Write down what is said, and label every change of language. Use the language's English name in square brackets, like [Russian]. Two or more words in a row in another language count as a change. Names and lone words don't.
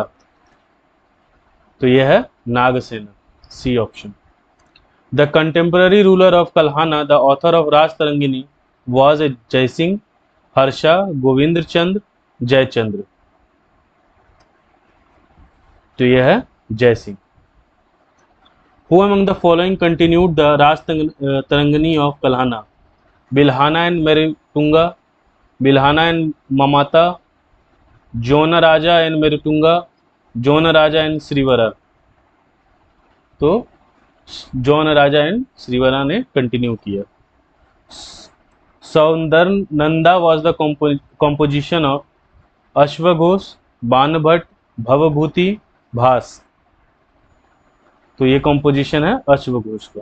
[Hindi] तो यह है नागसेना, [English] C option. The contemporary ruler of Kalhana, the author of Rajatarangini was a Jayasingh, Harsha, Govind Chandra, Jaichandra. [Hindi] तो यह है जयसिंह। [English] Who among the following continued the Raj Tarangani of Kalhana? Bilhana and Meritunga, Bilhana and Mamata, Jona Raja and Meritunga, Jona Raja and Srivara। [Hindi] तो जॉन राजा एंड श्रीवरा ने कंटिन्यू किया। [English] Saundarananda was the composition of Ashvaghosha, Banabhatta, Bhavabhuti, Bhasa. [Hindi] तो ये कॉम्पोजिशन है अश्वघोष का।